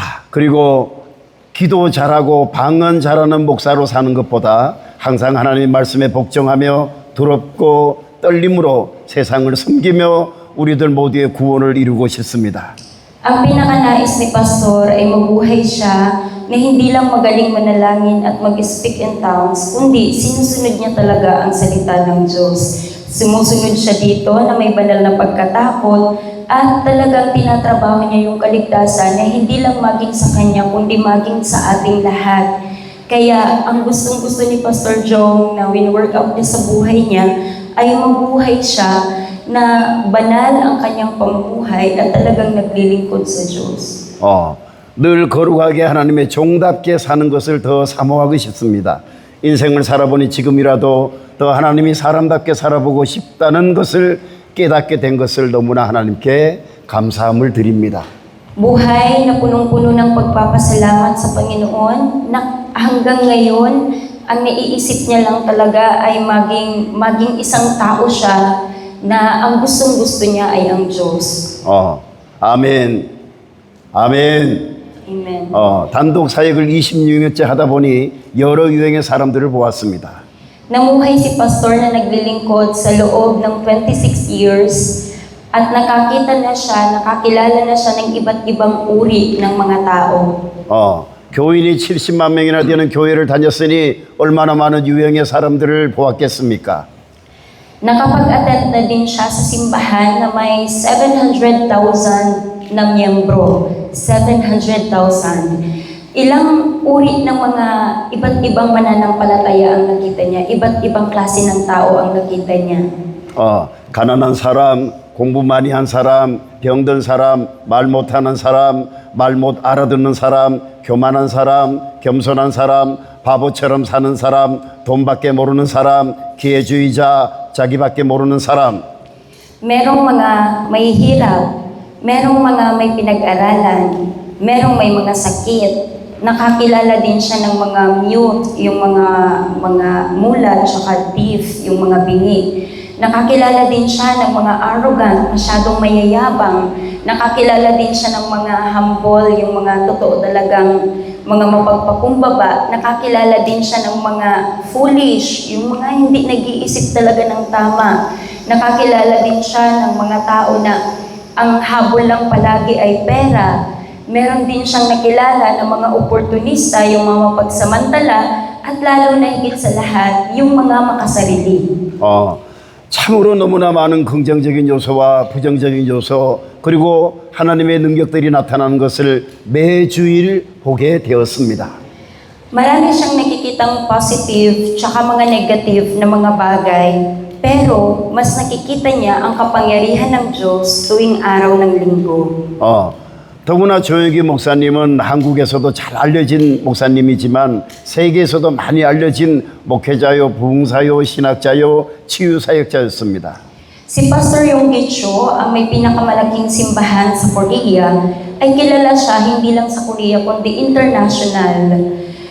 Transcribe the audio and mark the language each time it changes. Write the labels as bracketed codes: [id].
[ko] 그리고 기도 잘하고 방언 잘하는 목사로 사는 것보다 항상 하나님의 말씀에 복종하며 두렵고 떨림으로 세상을 섬기며 우리들 모두의 구원을 이루고 싶습니다. [tl] Ang pinakanais ni Pastor ay mabuhay siya na hindi lang magaling manalangin at mag- [en] speak in tongues, [tl] kundi sinusunod niya talaga ang salita ng Diyos. Sumusunod siya dito na may banal na pagkatakot at talagang tinatrabaho niya yung kaligtasan na hindi lang maging sa kanya, kundi maging sa ating lahat. Kaya ang gustong-gusto ni Pastor Jong na win-work out niya sa buhay niya ay mabuhay siya na banal ang kanyang pamumuhay at talagang naglilingkod sa Diyos. [ko] 늘 거룩하게 하나님의 종답게 사는 것을 더 사모하고 싶습니다. 인생을 살아보니 지금이라도 더 하나님이 사람답게 살아보고 싶다는 것을 깨닫게 된 것을 너무나 하나님께 감사함을 드립니다. [tl] Buhay na punong-puno ng pagpapasalamat sa Panginoon na hanggang ngayon ang naiisip niya lang talaga ay maging isang tao siya na ang gustong-gusto niya ay ang Diyos. [ko] 아멘. 아멘. [en] Amen. [ko] 단독 사역을 26년째 하다 보니 여러 유형의 사람들을 보았습니다. [tl] Namuhay si Pastor na naglilingkod sa loob ng 26 years at nakakita na siya, nakakilala na siya ng iba't ibang uri ng mga tao. [ko] 교인이 70만 명이나 되는 교회를 다녔으니 얼마나 많은 유형의 사람들을 보았겠습니까? [tl] Nakapag-attend na din siya sa simbahan na may 700,000 na miyembro. 700,000. Ilang uri ng mga iba't ibang mananampalataya ang nakita niya, iba't ibang klase ng tao ang nakita niya. [ko] 가난한 사람, 공부 많이 한 사람, 병든 사람, 말 못하는 사람, 말 못 알아듣는 사람, 교만한 사람, 겸손한 사람, 바보처럼 사는 사람, 돈밖에 모르는 사람, 기회주의자, 자기밖에 모르는 사람. [tl] Merong mga may hirap, merong mga may pinag-aralan, merong may mga sakit. Nakakilala din siya ng mga mute, yung mga mulat, tsaka deaf, yung mga bingi. Nakakilala din siya ng mga arrogant, masyadong mayayabang. Nakakilala din siya ng mga humble, yung mga totoo talagang mga mapagpakumbaba. Nakakilala din siya ng mga foolish, yung mga hindi nag-iisip talaga ng tama. Nakakilala din siya ng mga tao na ang habol lang palagi ay pera. Meron din siyang nakilala ng mga oportunista, yung mga mapagsamantala, at lalo na higit sa lahat, yung mga makasarili. [ko] 참으로 너무나 많은 긍정적인 요소와 부정적인 요소 그리고 하나님의 능력들이 나타나는 것을 매주일 보게 되었습니다. [tl] Marami siyang nakikitang positive tsaka mga negative na mga bagay, pero mas nakikita niya ang kapangyarihan ng Diyos tuwing araw ng linggo. [ko] 더구나 조영기 목사님은 한국에서도 잘 알려진 목사님이지만 세계에서도 많이 알려진 목회자요, 부흥사요, 신학자요, 치유사역자였습니다. [tl] Si Pastor Yonggi Cho, ang may pinakamalaking simbahan sa Korea, ay kilala siya hindi lang sa Korea kundi international.